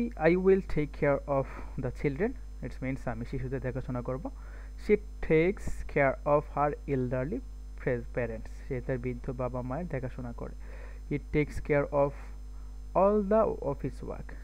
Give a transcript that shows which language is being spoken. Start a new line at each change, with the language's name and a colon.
English: I will take care of the children. It means
Bangla: আমি শিশুদের দেখাশোনা করব।
English: She takes care of her elderly parents.
Bangla: সে তার বৃদ্ধ বাবা মায়ের দেখাশোনা করে।
English: He takes care of all the office work.